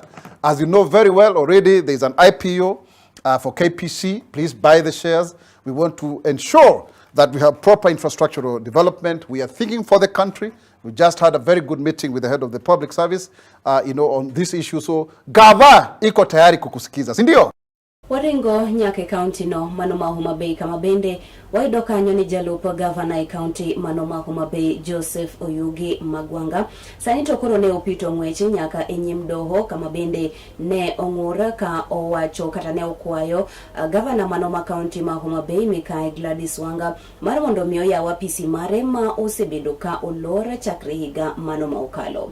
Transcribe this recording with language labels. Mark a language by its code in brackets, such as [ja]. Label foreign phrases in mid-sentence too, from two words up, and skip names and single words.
[en] As you know very well already, there's an IPO for KPC. Please buy the shares. We want to ensure that we have proper infrastructural development. We are thinking for the country. We just had a very good meeting with the head of the public service, on this issue. [sw] So gava iko tayari kukusikiza, si ndio? [luo] Waringo nyake county no manoma Homa Bay kama bende waido kanyo ni jalupo governor county manoma Homa Bay Joseph Oyugi Magwanga sanito koro ne upito ngweche nyaka enyim doho kama bende ne ong'ura ka owacho kata ne okwayo governor manoma county ma Homa Bay Mikae Gladys Wanga mar mondo miyo ya wapisi mare ma osebedo ka olora chakre higa manoma okalo.